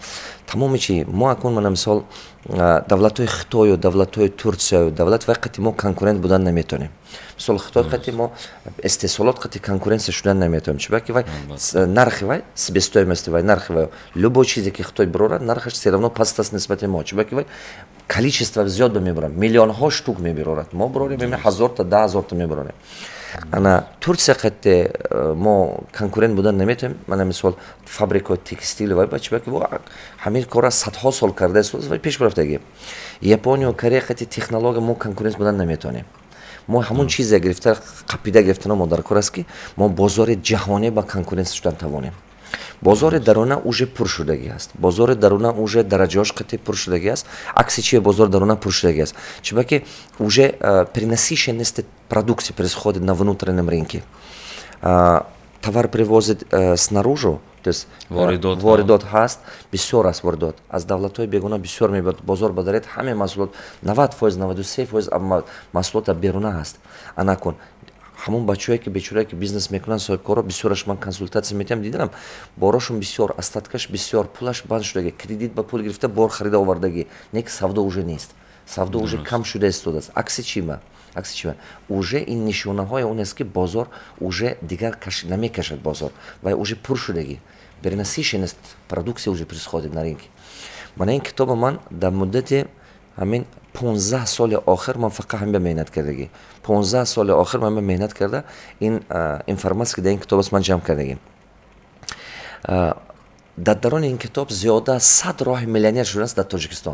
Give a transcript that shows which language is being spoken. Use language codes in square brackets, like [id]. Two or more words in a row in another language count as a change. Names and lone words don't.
[tg] Тамоми чи мо акун мана мисол давлатҳои Хитою, давлатҳои Турсияю, давлат вай қати мо конкурент будан наметонем. Мисол Хитой қати мо истеҳсолот қати конкуренсия шудан наметонем. Чиба ки вай нархи вай себестоимости вай нархи вай любой чизе ки Хитой бирорад нархаш [ru] все равно [tg] паст аст нисбати мо. Чиба ки вай количество зиёд мебирад, миллионҳо штук мебирорад. Мо бирорем 1000 та 10000 та мебирорем. Ана Турсия қати мо конкурент будан наметонем. Мана мисол фабрикаи текстил вай ба чиба ки во ҳамин кора садҳо сол кардааст вай пеш рафтаги. Япония, Корея қати технология мо конкурент будан наметонем. мо ҳамун чизе гирифта қапида гирифтано мо дар кор аст ки мо бозори ҷаҳонӣ ба конкуренсия шудан тавонем. бозори дарона уже пур шудагӣ аст, бозори дарона уже дараҷаҳош қати пур шудагӣ аст. акси чие бозори дарона пур шудагӣ аст, чиба ки [ru] уже пренасыщенности продукции происходит на внутреннем рынке. Товар привозит снаружи, то есть [tg] воридот ҳаст, бисёр аст воридот. Аз давлатҳои бегуна бисёр мебиёд, бозор ба даред ҳамаи маҳсулот 90%, 93% маҳсулота беруна ҳаст. Анакун ҳамон бачаҳое ки бечораe ки бизнес мекунанд соҳибкоро бисёраш ман консултатсия метиҳам, дидам борашон бисёр остаткаш бисёр пулаш банд шудагӣ, кредит ба пул гирифта бор харида овардагӣ, не ки савдо уже нест, савдо уже кам шуда истодааст. Акси чима? Уже ин нишонаҳои он аст ки бозор уже дигар намекашад бозор ва уже пур шудагӣ, [ru] перенасыщенность продукция уже происходит на рынке. [tg] Мана ин китоба ман дар муддати ҳамин 15 соли охир ман фақат ҳамин меҳнат кардагӣ. 15 соли охир ман меҳнат карда ин информация дар ин китоб аст ман ҷамъ кардагӣ. дар дарони ин китоб зиёда аз 100 роҳи миллионер шудааст дар Тоҷикистон.